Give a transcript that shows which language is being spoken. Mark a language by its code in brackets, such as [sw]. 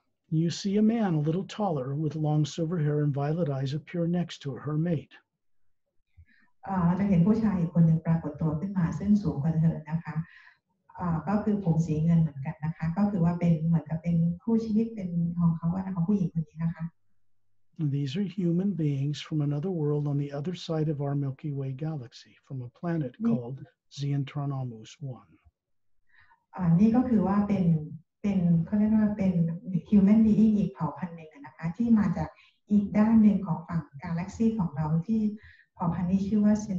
[en] You see a man a little taller with long silver hair and violet eyes appear next to her mate. [th] เราจะเห็นผู้ชายอีกคนหนึ่งปรากฏตัวขึ้นมาซึ่งสูงกว่าเธอนะคะก็คือผมสีเงินเหมือนกันนะคะก็คือว่าเป็นเหมือนกับเป็นคู่ชีวิตเป็นของเขาของผู้หญิงคนนี้นะคะ [en] These are human beings from another world on the other side of our Milky Way galaxy, from a planet called Xentronomus 1. [th] นี่ก็คือว่าเป็นเขาเรียกว่าเป็น [en] human being [th] อีกเผ่าพันธุ์หนึ่งนะคะที่มาจากอีกด้านหนึ่งของฝั่งกาแล็กซี่ของเราที่เผ่าพันธุ์นี้ชื่อว่า